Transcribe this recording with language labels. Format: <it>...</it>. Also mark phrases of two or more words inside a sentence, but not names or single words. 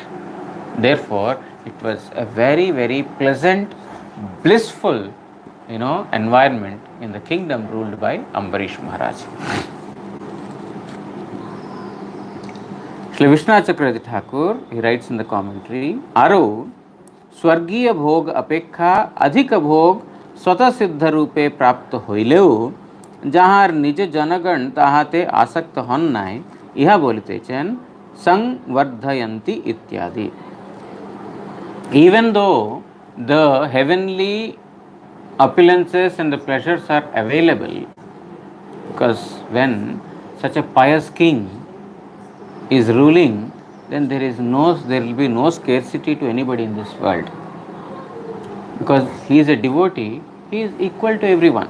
<en>Therefore, it was a very, very pleasant, blissful, environment in the kingdom ruled by Ambarish Maharaj. Shri Vishwanath Chakravarti Thakur, he writes in the commentary,</en> <bn>Aro স্বর্গীয় ভোগ অপেক্ষা অধিক ভোগ স্বতঃ সিদ্ধ রূপে প্রাপ্ত হইলেও যাহার নিজ জনগণ তাহাতে আসক্ত হন নাই ইহা বলিতেছেন সংবর্ধয়ন্তি ইত্যাদি.</bn> <en>Even though the heavenly opulences and the pleasures are available, because when such a pious king is ruling, then there will be no scarcity to anybody in this world, because he is a devotee, he is equal to everyone.</en>